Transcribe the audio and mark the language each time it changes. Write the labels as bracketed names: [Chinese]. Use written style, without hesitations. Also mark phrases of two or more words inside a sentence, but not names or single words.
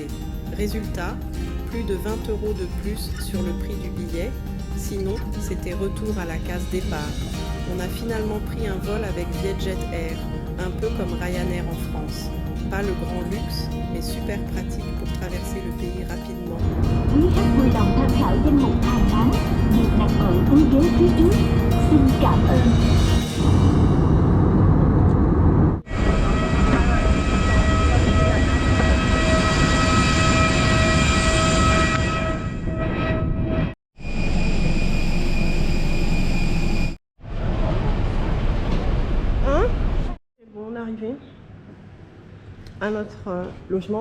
[French] Résultat, plus de 20 € de plus sur le prix du billet, sinon c'était retour à la case départ. On a finalement pris un vol avec Vietjet Air, un peu comme Ryanair en France. Pas le grand luxe, mais super pratique pour traverser le pays rapidement. [Vietnamese] Quý khách vui lòng tham khảo danh mục hàng hóa, việc đặt ở túi ghế phía trước. Xin cảm ơn. [French] On est arrivé à notre logement.